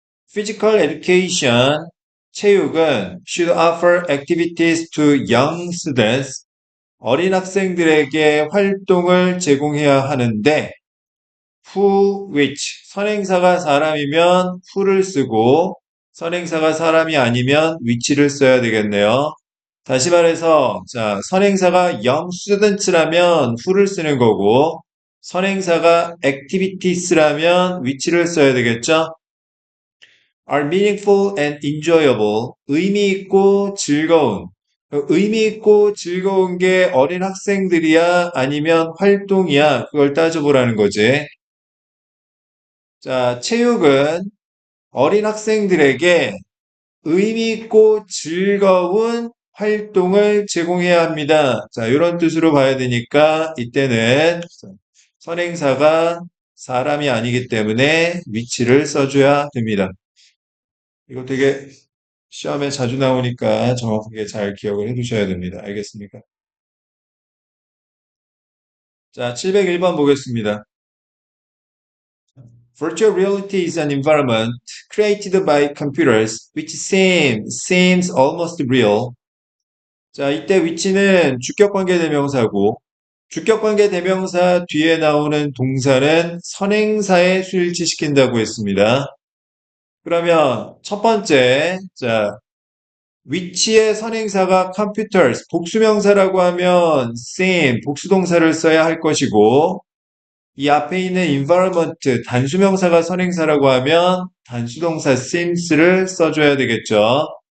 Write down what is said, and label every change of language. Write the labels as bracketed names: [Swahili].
[English] Physical education, [Korean] 체육은 [English] should offer activities to young students, [Korean] 어린 학생들에게 활동을 제공해야 하는데, who, which, 선행사가 사람이면 who를 쓰고, 선행사가 사람이 아니면 which를 써야 되겠네요. 다시 말해서, 자, 선행사가 young students라면 who를 쓰는 거고, 선행사가 activities라면 which를 써야 되겠죠? [English] are meaningful and enjoyable. [Korean] 의미 있고 즐거운. 의미 있고 즐거운 게 어린 학생들이야? 아니면 활동이야? 그걸 따져보라는 거지. 자, 체육은 어린 학생들에게 의미 있고 즐거운 활동을 제공해야 합니다. 자, 이런 뜻으로 봐야 되니까 이때는 선행사가 사람이 아니기 때문에 위치를 써줘야 됩니다. 이거 되게 시험에 자주 나오니까 정확하게 잘 기억을 해 두셔야 됩니다. 알겠습니까? 자, 701번 보겠습니다. [English] Virtual reality is an environment created by computers which seems almost real. [Korean] 자, 이때 위치는 주격관계 대명사고 주격관계 대명사 뒤에 나오는 동사는 선행사에 수일치시킨다고 했습니다. 그러면 첫 번째, 자, 위치의 선행사가 computers, 복수명사라고 하면 복수동사를 써야 할 것이고 이 앞에 있는 environment, 단수명사가 선행사라고 하면 단수동사 seems를 써줘야 되겠죠.